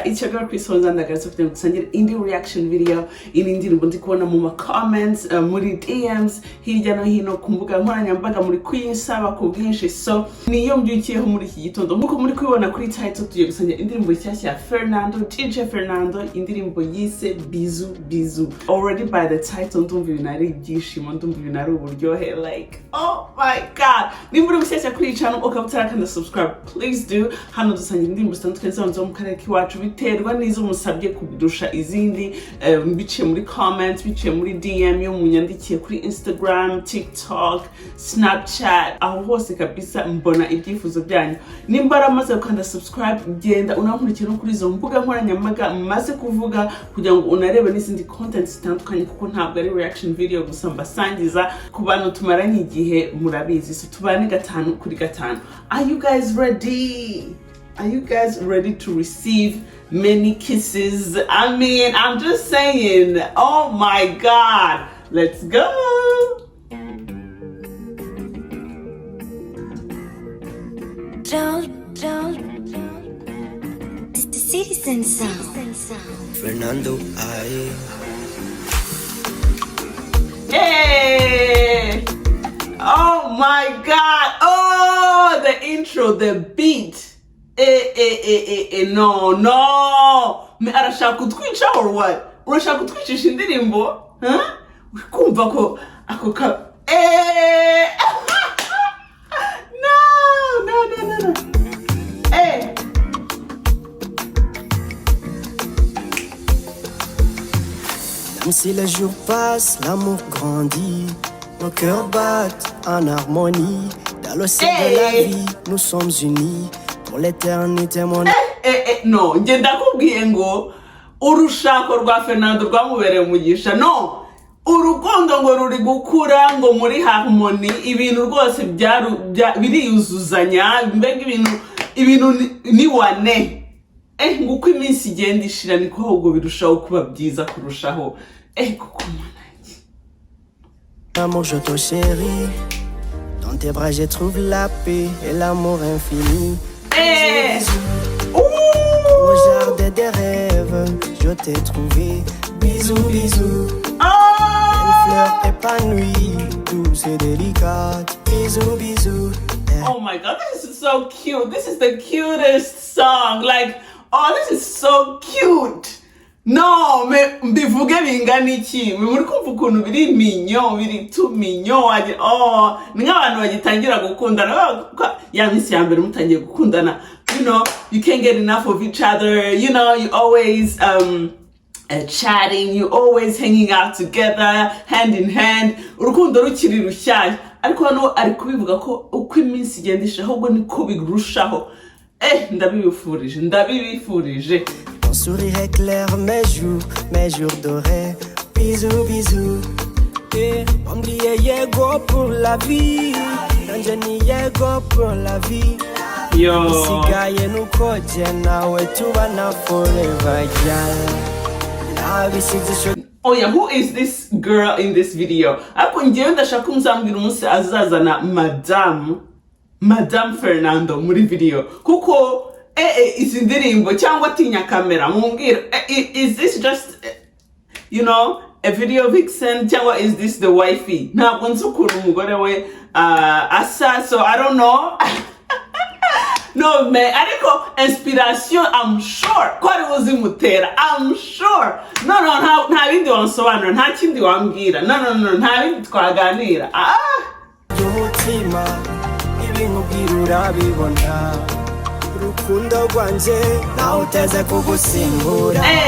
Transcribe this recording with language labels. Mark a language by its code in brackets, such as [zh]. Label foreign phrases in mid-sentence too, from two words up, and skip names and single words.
[rw] Icyo garo kwisonza ndagaritse kugira gusangira indi [en] reaction video [rw] inindi ndi kubona mu comments muri DMs hirya no hino ku mbuga nkoranyambaga muri kwinsaba ku bwinshi, so niyo mbyukiyeho muri iki gitondo nkuko muri kubibona kuri title tugiye gusangira indirimbo nshyashya ya Fernando, DJ Fernando, indirimbo yise Bizu Bizu. [en] Already by the title [rw] ndumva ibinari ibyishimo, ndumva ibinari uburyohe, [en] like oh my god. [rw] Nimba uri mushyashya kuri channel ukabutarakanda [en] subscribe, please do. [rw] Hano dusangira indirimbo zitandukanye zo mu karere k'iwacu biterwa n'izo musabye kubirusha izindi, biciye muri comments, biciye muri DM yo munyandikiye kuri Instagram, TikTok, Snapchat, aho hose kabisa mbona ibyifuzo byanyu. Nimba aramaze gukanda subscribe, genda unankurikira no kuri izo mbuga nkoranyambaga maze kuvuga kugira ngo unarebe n'izindi content zitandukanye, kuko ntabwo ari [en] reaction video [rw] gusa mbasangiza ku bantu tumaranye igihe murabizi, so tubane gatanu kuri gatanu. [en] Are you guys ready? Are you guys ready to receive many kisses? I mean, I'm just saying, oh my god, let's go. It's the citizen sound. Fernando, Hey! Oh my god! Oh, the intro, the beat. [rw] No. Me arashaka kutwica [en] or what? [rw] Urashaka kutwicisha indirimbo? Huh? Kumva ko ako ka No. [en] Hey. [fr] Même si les jours passent, l'amour grandit, nos cœurs battent en harmonie. Dans l'océan de la vie, nous sommes unis pour l'éternité, mon [rw] No, nge ndakubwiye ngo urushako rwa Fernando rwamubereye umugisha. No, urukundo ngo ruri gukura ngo muri harmony, ibintu rwose biriyuzuzanya, mbega ibintu ni wane. Nguko iminsi igenda ishira niko ahubwo birushaho kuba byiza kurushaho. Kuko mwanaki. [fr] Amour, je te chéris. Dans tes bras, je trouve la paix et l'amour infini. Au jardin des rêves, je t'ai trouvé. Bisous, bisous. Une fleur épanouie, douce et délicate. Bisous, bisous. [en] Oh my god, this is so cute. This is the cutest song. Like, oh, this is so cute. [rw] No, mbivuge bingana iki? Muri kumva ukuntu biri minyo, biri tu minyo. Oh, ni nk'abantu bagitangira gukundana. Ya minsi ya mbere mutangiye gukundana. [en] You know, you can't get enough of each other. You know, you always chatting, you always hanging out together, hand in hand. [rw] Urukundo rukiri rushyashya. Ariko hano ari kubivuga ko uko iminsi igenda ishira ahubwo niko birushaho. Ndabibifurije. [fr] Ton sourire éclaire mes jours dorés. Bisous, bisous. On dit yego pour la vie. [rw] Nanjani yego pour la vie. [en] Yo. [rw] Sigaye nukoje nawe tubana forever, [en] Oh yeah, who is this girl in this video? [rw] Ako ngewe ndashaka umuzambwira umunsi azazana Madame Fernando muri video. Kuko izi ndirimbo cyangwa tinya kamera mumbwira, [en] is this just you know a video vixen cyangwa is this the wifey? [rw] Ntabwo nzi ukuntu umugore we asa, [en] so I don't know. No man, ariko inspiration I'm sure [rw] ko ari uzimutera, [en] I'm sure. [rw] No, nta bindi wansobanura, nta kindi wambwira. No, nta bindi twaganira. Umutima ibinkubwira urabibona, urukundo rwanje nawe uteze kugusimbura.